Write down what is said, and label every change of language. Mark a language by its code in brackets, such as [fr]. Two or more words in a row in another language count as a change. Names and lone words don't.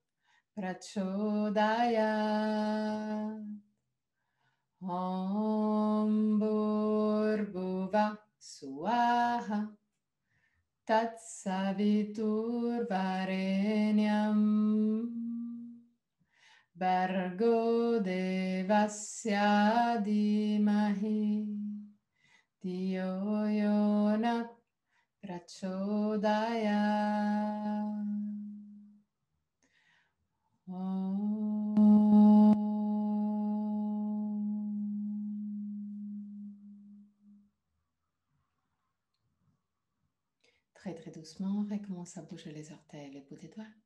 [sa] prachodayat Om Bhurbuva Swaha Tatsaviturvarenyam Bhargo devasya dhimahi Dhiyo yo na [fr] prachodayat Très très doucement, recommence à bouger les orteils et les bouts des doigts.